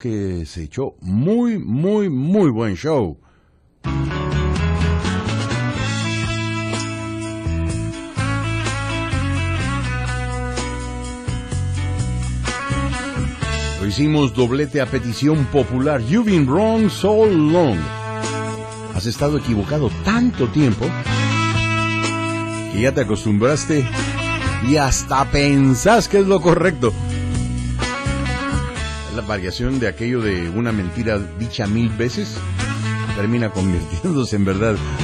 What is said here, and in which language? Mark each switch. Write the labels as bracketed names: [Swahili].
[Spanish] que se echó muy, muy, muy buen show. Lo hicimos doblete a petición popular. [English] You've been wrong so long. [Spanish] Has estado equivocado tanto tiempo que ya te acostumbraste y hasta pensás que es lo correcto. La variación de aquello de una mentira dicha mil veces termina convirtiéndose en verdad.